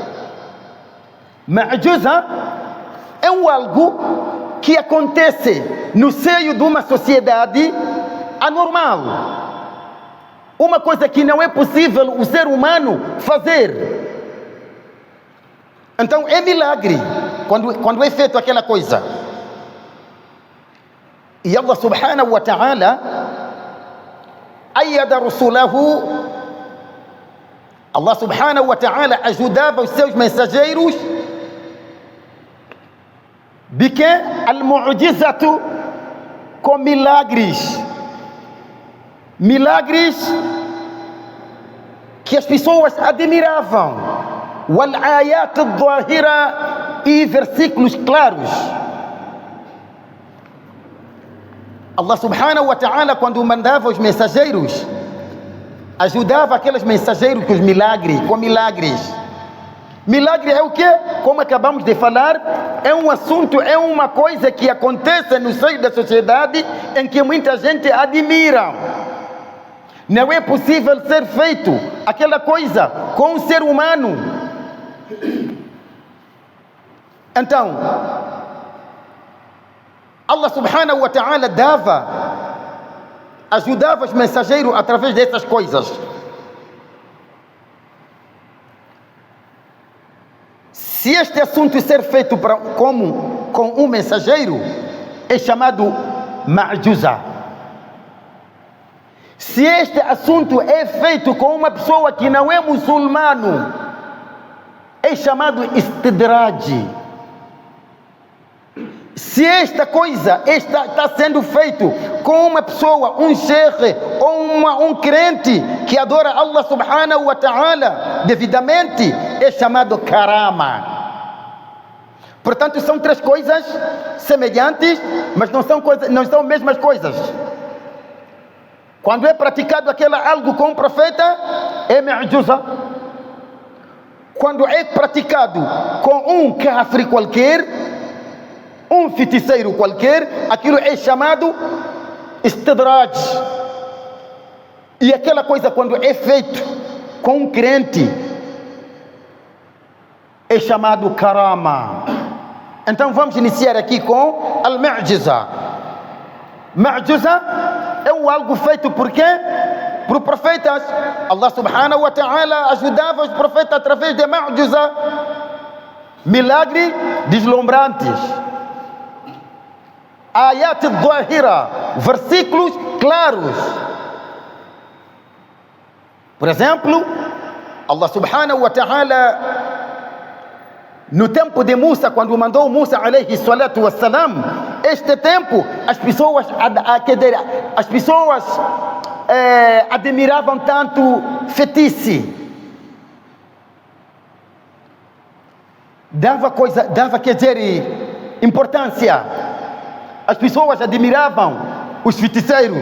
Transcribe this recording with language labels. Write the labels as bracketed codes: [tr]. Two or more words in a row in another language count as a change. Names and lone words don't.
[pt] Mu'jiza é algo que acontece no seio de uma sociedade anormal. Uma coisa que não é possível o ser humano fazer. Então é milagre quando é feito aquela coisa. E [ar] الله سبحانه وتعالى أيد رسله, الله سبحانه وتعالى [pt] ajudava os seus mensageiros de que al-mu'jizatu, com milagres. Milagres que as pessoas admiravam. [ar] والآيات الظاهرة, [pt] e versículos claros. [ar] الله سبحانه وتعالى, [pt] quando mandava os mensageiros, ajudava aqueles mensageiros com milagres. Milagre é o quê? Como acabamos de falar, é um assunto, é uma coisa que acontece no seio da sociedade em que muita gente admira. Não é possível ser feito aquela coisa com um ser humano. Então, [ar] الله سبحانه وتعالى [pt] ajudava os mensageiros através dessas coisas. Se este assunto ser feito com um mensageiro, é chamado ma'juza. Se este assunto é feito com uma pessoa que não é muçulmano, é chamado istidraj. Se esta coisa está sendo feito com uma pessoa, um sheikh ou um crente que adora [ar] الله سبحانه وتعالى [pt] devidamente, é chamado karama. Portanto, são três coisas semelhantes, mas não são mesmas coisas. Quando é praticado algo com o profeta, é ma'juza. Quando é praticado com um kafir qualquer, um feiticeiro qualquer, aquilo é chamado istidraj. E aquela coisa, quando é feito com um crente, é chamado karama. Então vamos iniciar aqui com al-mu'jiza. Mu'jiza é algo feito por quê? Por profetas. [ar] الله سبحانه وتعالى [pt] ajudava os profetas através de mu'jiza, milagres deslumbrantes. [ar] آيات الظاهرة, [pt] versículos claros. Por exemplo, [ar] الله سبحانه وتعالى, [pt] no tempo de Musa, quando mandou Musa [ar] عليه الصلاة والسلام, [pt] este tempo as pessoas admiravam tanto feitiço. Dava importância. As pessoas admiravam os feiticeiros.